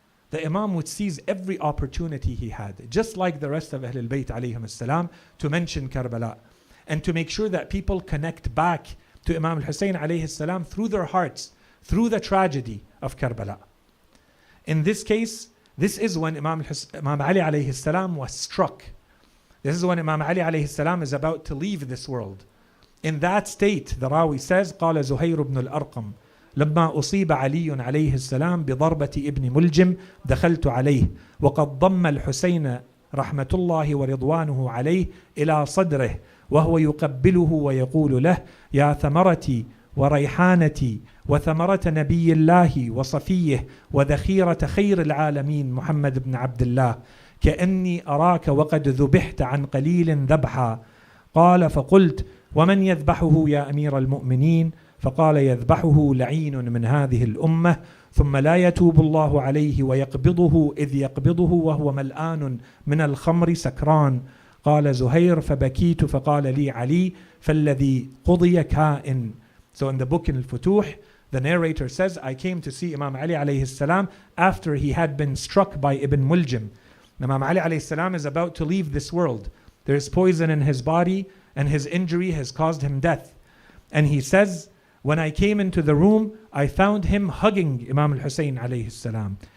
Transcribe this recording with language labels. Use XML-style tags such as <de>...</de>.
<en>The Imam would seize every opportunity he had, just like the rest of Ahlul Bayt alayhim salam, to mention Karbala and to make sure that people connect back to Imam al-Hussein alayhi salam through their hearts, through the tragedy of Karbala. In this case, this is when Imam Ali alayhi salam was struck. This is when Imam Ali alayhi salam is about to leave this world. In that state, the Rawi says,</en> <ar>قال زهير بن الأرقم لما أصيب علي عليه السلام بضربة ابن ملجم دخلت عليه وقد ضم الحسين رحمة الله ورضوانه عليه إلى صدره وهو يقبله ويقول له يا ثمرتي وريحانتي وثمرة نبي الله وصفيه وذخيرة خير العالمين محمد بن عبد الله كأني أراك وقد ذبحت عن قليل ذبحا. قال فقلت ومن يذبحه يا أمير المؤمنين؟ فقال يذبحه لعين من هذه الأمة ثم لا يتوب الله عليه ويقبضه إذ يقبضه وهو ملآن من الخمر سكران. قال زهير فبكيت فقال لي علي فالذي قضي كائن.</ar> <en>So in the book in Al-Futuh, the narrator says, I came to see Imam Ali alayhi salam after he had been struck by Ibn Muljim. Imam Ali alayhi salam is about to leave this world. There is poison in his body and his injury has caused him death. And he says, when I came into the room, I found him hugging Imam al-Hussein alayhi salam.</en>